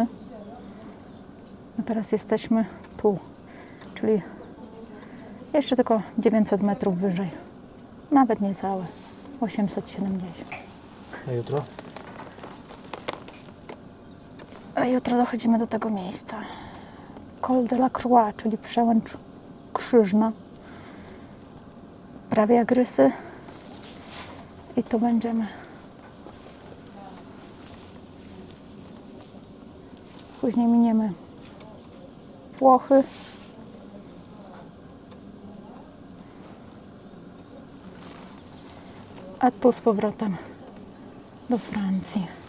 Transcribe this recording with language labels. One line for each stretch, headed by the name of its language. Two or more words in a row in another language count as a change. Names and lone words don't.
Polish: A teraz jesteśmy tu, czyli jeszcze tylko 900 metrów wyżej. Nawet niecałe. 870. A jutro? A jutro dochodzimy do tego miejsca. Col de la Croix, czyli przełęcz krzyżna. Prawie jak Rysy. I tu będziemy. Później miniemy Włochy. A tu z powrotem do Francji.